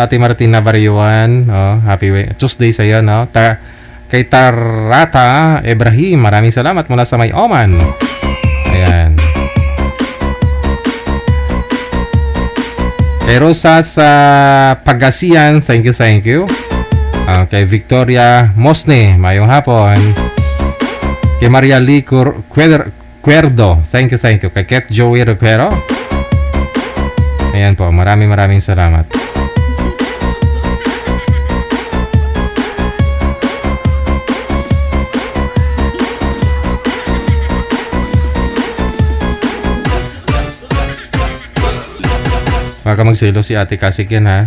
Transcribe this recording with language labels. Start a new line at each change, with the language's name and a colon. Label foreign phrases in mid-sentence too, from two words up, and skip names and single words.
Filipino: Ate Martina Barriuan,
English: happy Tuesday
Filipino: sa iyo, no? Kay Tarata Ibrahim, maraming salamat mula sa May Oman. Ayan. Kay Rosa sa Pagasian,
English: thank you.
Hiligaynon: Kay Victoria Mosne, mayong hapon.
Filipino: Kay Maria Lee Cuerdo,
English: thank you.
Filipino: Kay Ket Joey Roquero. Ayan po, maraming salamat. Baka magselo si Ate Kasik yan, ha?